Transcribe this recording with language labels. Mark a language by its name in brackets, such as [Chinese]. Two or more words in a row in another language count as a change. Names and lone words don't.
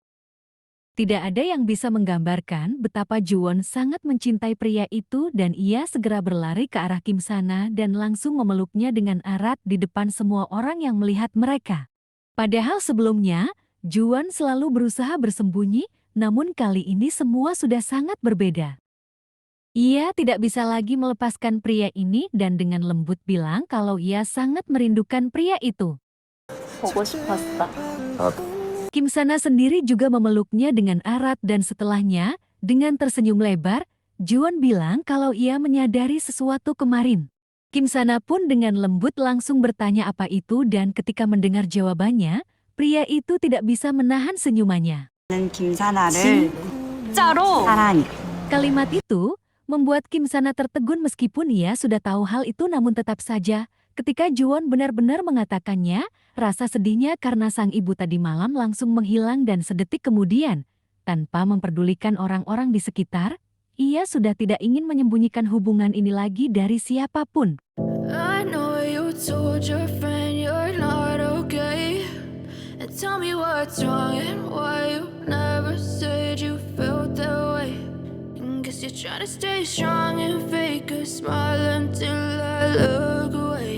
[Indonesian] Tidak ada yang bisa menggambarkan betapa Juwon sangat mencintai pria itu dan ia segera berlari ke arah Kim Sana dan langsung memeluknya dengan erat di depan semua orang yang melihat mereka. Padahal sebelumnya, Juwon selalu berusaha bersembunyi, namun kali ini semua sudah sangat berbeda. Ia tidak bisa lagi melepaskan pria ini dan dengan lembut bilang kalau ia sangat merindukan pria itu. [Korean] 보고 싶었어. [Indonesian] Kim Sana sendiri juga memeluknya dengan erat dan setelahnya, dengan tersenyum lebar, Juwon bilang kalau ia menyadari sesuatu kemarin. Kim Sana pun dengan lembut langsung bertanya apa itu dan ketika mendengar jawabannya, pria itu tidak bisa menahan senyumannya. [Korean] 나는 김사나를 진짜로 사랑해. [Indonesian] Kalimat itu membuat Kim Sana tertegun meskipun ia sudah tahu hal itu namun tetap saja, ketika Juwon benar-benar mengatakannya, rasa sedihnya karena sang ibu tadi malam langsung menghilang dan sedetik kemudian, tanpa memperdulikan orang-orang di sekitar, ia sudah tidak ingin menyembunyikan hubungan ini lagi dari siapapun. [English] I know you told your friend you're not okay, and tell me what's wrong and why you never said you felt that way. And guess you're trying to stay strong and fake a smile until I look away.